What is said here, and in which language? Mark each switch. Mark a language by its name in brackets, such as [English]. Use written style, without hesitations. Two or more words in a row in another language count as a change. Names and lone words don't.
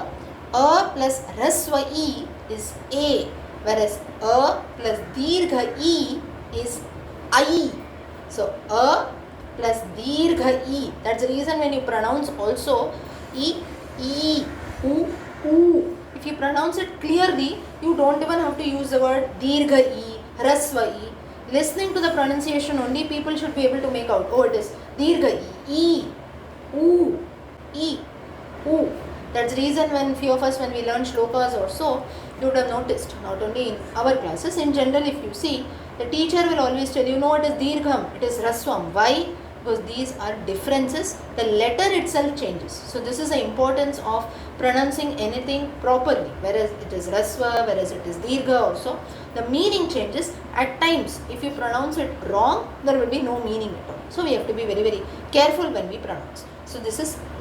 [English] a plus rasva e is a whereas a plus dirgha e is I so a plus dirgha e that's the reason when you pronounce also e u if you pronounce it clearly you don't even have to use the word dirgha e rasva e listening to the pronunciation only people should be able to make out oh it is dirgha e u that's the reason when few of us when we learn shlokas or so you would have noticed not only in our classes in general if you see the teacher will always tell you no it is dirgham it is rasvam why because these are differences the letter itself changes so this is the importance of pronouncing anything properly whereas it is rasva whereas it is dirgha also the meaning changes at times if you pronounce it wrong there will be no meaning at all so we have to be very very careful when we pronounce so this is